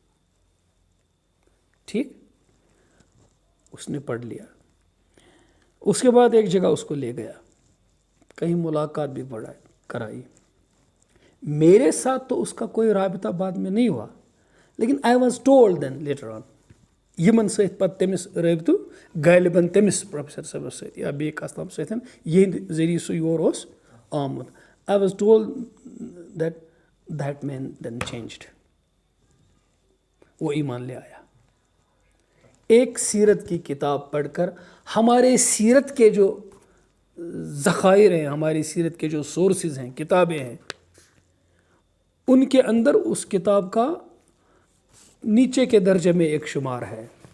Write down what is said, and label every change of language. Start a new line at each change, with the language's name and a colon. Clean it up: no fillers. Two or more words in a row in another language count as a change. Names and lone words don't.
Urdu: ٹھیک، اس نے پڑھ لیا. اس کے بعد ایک جگہ اس کو لے گیا، کہیں ملاقات بھی کرائی. میرے ساتھ تو اس کا کوئی رابطہ بعد میں نہیں ہوا، لیکن
English: I was told then later on
Kashmiri: یمن سۭتۍ پتہٕ تٔمِس رٲبطہٕ غالباً تٔمِس پروفیسر صٲبس سۭتۍ یا بیٚیہِ کس تام سۭتۍ یِہنٛدِ ذٔریعہٕ سُہ یور اوس آمُت.
English: I was told that man then changed.
Urdu: وہ ایمان لے آیا۔ ایک سیرت کی کتاب پڑھ کر ہمارے سیرت کے جو ذخائر ہیں، ہماری سیرت کے جو سورسز ہیں، کتابیں ہیں، ان کے اندر اس کتاب کا نیچے کے درجے میں ایک شمار ہے۔